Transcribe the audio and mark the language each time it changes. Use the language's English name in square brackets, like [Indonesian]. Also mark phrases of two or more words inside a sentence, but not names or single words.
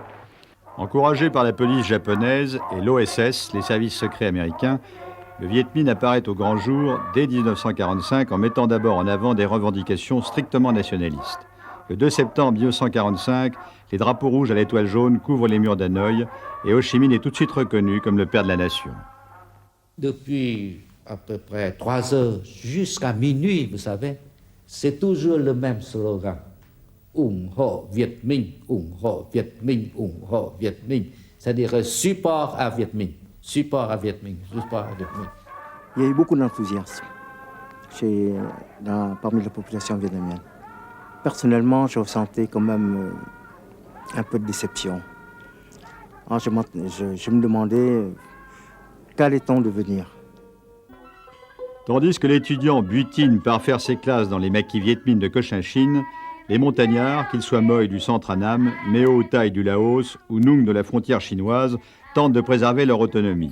[French] Encouragé par la police japonaise et l'OSS, les services secrets américains, le Viet Minh apparaît au grand jour dès 1945 en mettant d'abord en avant des revendications strictement nationalistes. Le 2 septembre 1945, les drapeaux rouges à l'étoile jaune couvrent les murs d'Hanoï et Ho Chi Minh est tout de suite reconnu comme le père de la nation. Depuis à peu près 3 heures jusqu'à minuit, vous savez, c'est toujours le même slogan. [Vietnamese] Ung Ho Viet Minh, Ung Ho Viet Minh, Ung Ho Viet Minh. [French] C'est-à-dire support à Viet Minh, support à Viet Minh, support à Viet Minh. Il y a eu beaucoup d'enthousiasme parmi la population vietnamienne. Personnellement, je ressentais quand même un peu de déception. Alors je me demandais qu'allait-on devenir. Tandis que l'étudiant butine par faire ses classes dans les maquis Viet Minh de Cochinchine, les montagnards, qu'ils soient Moi du centre Annam, Meo Thai du Laos ou Nung de la frontière chinoise, tentent de préserver leur autonomie.